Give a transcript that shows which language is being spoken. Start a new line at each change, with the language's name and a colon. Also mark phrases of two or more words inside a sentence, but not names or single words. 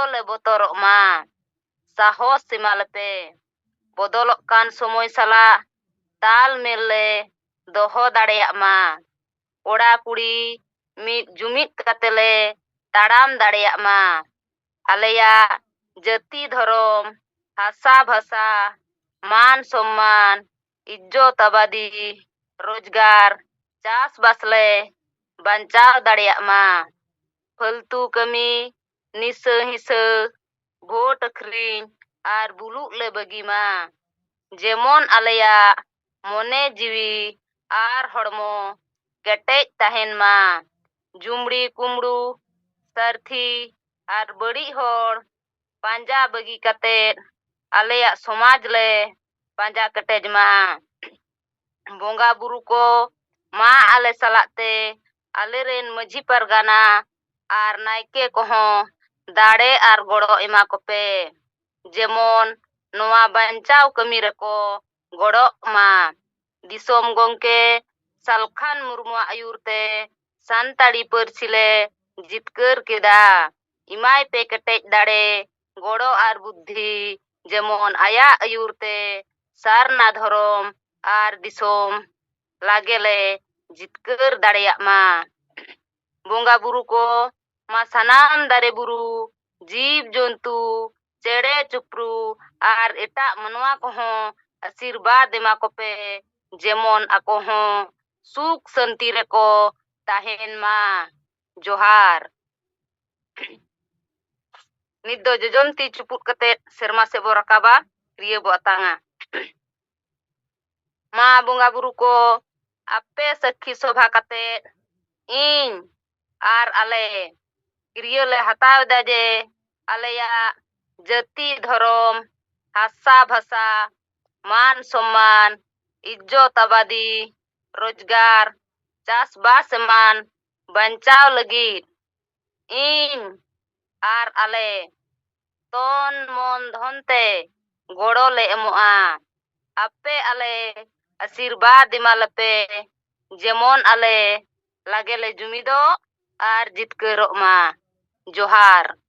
Santali: ᱞᱮ ᱵᱚᱛᱚᱨᱚᱜ ᱢᱟ, ᱥᱟᱦᱚᱥ ᱮᱢᱟᱞᱮᱯᱮ, ᱵᱚᱫᱚᱞᱚᱜ ᱠᱟᱱ ᱥᱚᱢᱚᱭ ᱥᱟᱞᱟᱜ ᱛᱟᱞ ᱢᱮᱞ ᱞᱮ ᱫᱚᱦᱚ ᱫᱟᱲᱮᱭᱟᱜ ᱢᱟ, ᱠᱚᱲᱟ ᱠᱩᱲᱤ ᱢᱤᱫ ᱡᱩᱢᱤᱫ ᱠᱟᱛᱮ ᱞᱮ ᱛᱟᱲᱟᱢ ᱫᱟᱲᱮᱭᱟᱜ ᱢᱟ, ᱟᱞᱮᱭᱟᱜ ᱡᱟᱹᱛᱤ ᱫᱷᱚᱨᱚᱢ, ᱦᱟᱥᱟ ᱵᱷᱟᱥᱟ, मान सम्मान, इज्जत आबादी, रोजगार, चास बास ले बंचाव दाड़ियाग मा, फालतू कमी, निशा हिंसा, भोट अखरीन आर बुलुग ले बगी मा, जेमन आलेया मोने जीवी आर हड़मो केटेज तहेन मा, जुमड़ी कुमड़ू सारथी आर बड़ी होड़ पांजा बगी कतेर आलेया समाज ले पांजा कटेज मा, बोंगा बुरु को मा आले सलाते आले रेन मझी परगाना आर नायके कोहों दाड़े आर गड़ो एमा कोपे, जेमन नोआ बंचाव कमी रको गड़ो मा, दिसोम गोंके सालखान मुर्मु आयुरते सानताड़ी परसिले जितकर केदा, इमाय पे कटेज दाड़े गड़ो आर बुद्धि जेमन आया आयुरते सारना धरोम आर दिसोम लागेले जितकर दाड़ेयाग मा, बोंगा बुरु को मा सनाम दारे बुरु जीव जंतु चेड़े चुपरू आर एटा मनवा कोहों आशीर्वाद एमा कोपे, जेमन आको हों सुख शांति रेको ताहेन मा, जोहार। नित दो जजमती चुपुत कते सेरमा से बो रकाबा क्रिया बो अतांगा, मा बोंगा बुरु को आपे सखी शोभा कते इन आर आले क्रिया ले हताव दाजे आलेया जाति धर्म, हासा भाषा, मान सम्मान, इज्जत आबादी, रोजगार, चास बास मान बंचाव लगित इन आर आले तन मन धनते गड़ो ले एमोआ, आपे आले आशीर्वाद एमालपे जेमन आले लागे ले जुमिदो आर जितकरो मा, जोहार।